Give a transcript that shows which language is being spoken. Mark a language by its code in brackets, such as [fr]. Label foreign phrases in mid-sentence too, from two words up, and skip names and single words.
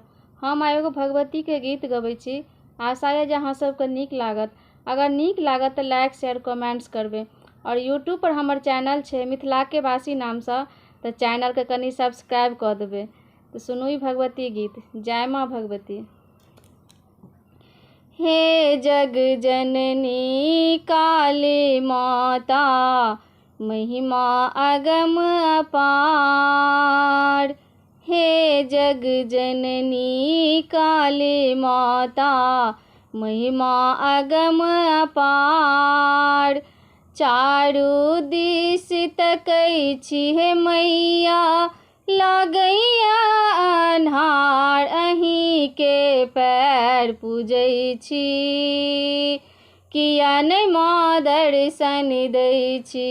[mai] हम एगो भगवती के गीत गबै छी, आशा है जे अहाँ सबके नीक लागत। अगर नीक लागत तो [en] like share comments [mai] करबे। और यूट्यूब पर हमर चैनल छै मिथिला के वासी नाम से, तो चैनल के कनी सब्सक्राइब कर देबे। तो सुनू भगवती गीत। जय माँ भगवती। हे जग जननी काली माता, महिमा अगम अपार। हे जग जननी काली माता, महिमा अगम अपार। चारू दिस तकै छी हे मैया, लागैया अन्हार। अहीं के पैर पूजै छी, किया नै माँ दर्शन दै छी।